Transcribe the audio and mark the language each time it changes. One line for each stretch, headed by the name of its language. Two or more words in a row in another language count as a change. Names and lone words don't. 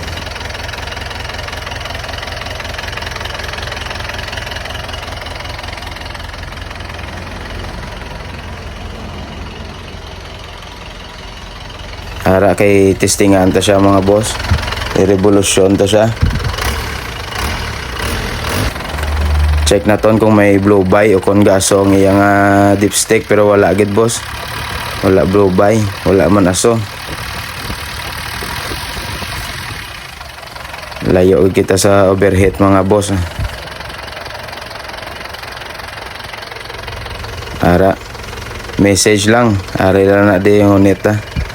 Hiligaynon: Ara kay testingan ta siya mga boss. I-revolusyon ta siya. Check na ton kung may
English: blow by
Hiligaynon: o kung gaso ang iyang dipstick, pero wala agad boss. Wala
English: blow by,
Hiligaynon: wala man aso. Layo kita sa overhead mga boss. Ara message lang, ari lang na di yung unit